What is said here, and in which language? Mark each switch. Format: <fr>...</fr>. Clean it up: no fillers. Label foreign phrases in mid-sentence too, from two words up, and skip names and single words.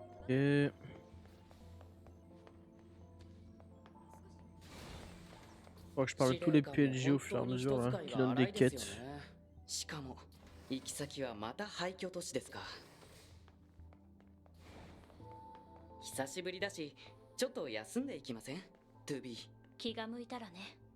<fr>Et... Faut que je parle à tous les PNJ au fur et à mesure là, qui donnent des quêtes.</fr> <ja>しかも行き先はまた廃墟都市ですか。久しぶりだしちょっと休んでいきません ?2B。気が向いたらね。</ja>